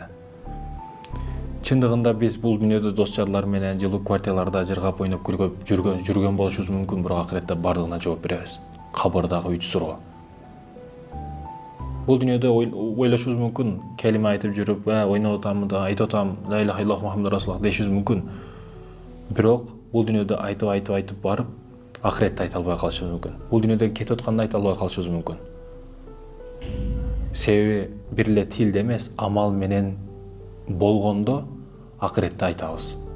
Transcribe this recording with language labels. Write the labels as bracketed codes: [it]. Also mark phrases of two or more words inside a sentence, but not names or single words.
[ky] Чындыгында биз бул дүйнөдө дос-жарлар менен жылуу квартираларда жыргап ойноп күлгөп жүргөн болушубуз мүмкүн, бирок акыретте бардыгына жооп беребиз. Кабырдагы 3 суроо. Бул дүйнөдө ойлошубуз мүмкүн, келиме айтып жүрүп, ойноп атам да, айтып атам, [ar] لا إله إلا الله محمد رسول الله дешибиз мүмкүн. [ky] Бирок бул дүйнөдө айтып барып, акыретте айта албай калышыбыз мүмкүн. Бул дүйнөдөн кетип атканда айта албай калышыбыз мүмкүн. Себеби бир эле тилде эмес, амал менен болгондо акыретте айтабыз.